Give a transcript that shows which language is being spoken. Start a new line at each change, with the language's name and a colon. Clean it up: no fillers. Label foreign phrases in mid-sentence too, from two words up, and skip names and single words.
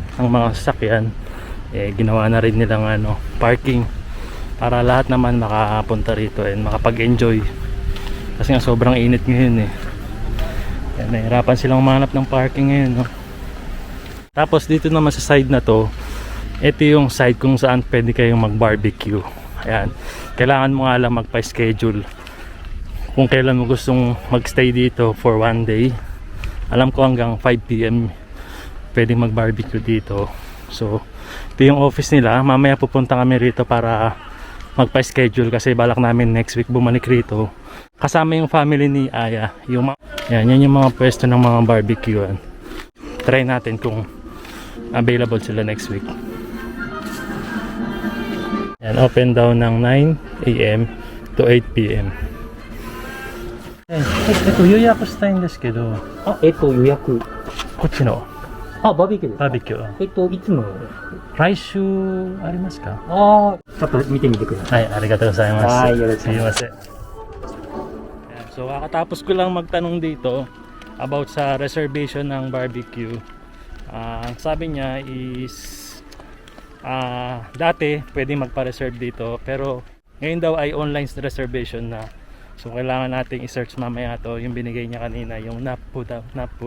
Filipino: ng mga sasakyan, ginawa na rin nilang parking para lahat naman makapunta rito and makapag-enjoy kasi nga sobrang init ngayon Ayan, nahirapan silang umanap ng parking ngayon Tapos dito naman sa side na to, ito yung side kung saan pwede kayong mag-barbecue. Ayan, kailangan mo nga lang magpa-schedule kung kailan mo gustong magstay dito
English: for one day.
Filipino: Alam ko hanggang 5 PM pwedeng mag-barbecue dito. So ito yung office nila. Mamaya pupunta kami rito para magpa-schedule kasi balak namin
English: next week
Filipino: bumalik rito kasama yung family ni Aya. Yan yung mga pwesto ng mga barbecue. Try natin kung available sila
English: next week.
Filipino: Yan, open daw ng 9 AM to 8 PM.
Japanese: 予約したいんですけど、予約。こっちのあ、バーベキューですか。バーベキュー。いつの。来週ありますか？ああ、ちょっと見てみてください。はい、ありがとうございます。はいよろしく
Filipino: すいません。So, kakatapos ko lang magtanong dito about sa reservation ng barbecue. Ang sabi niya is dati pwedeng magpa-reserve dito pero ngayon daw ay
English: online reservation
Filipino: na. So kailangan nating i-search mamaya to yung binigay niya kanina, yung Napu daw, Napu.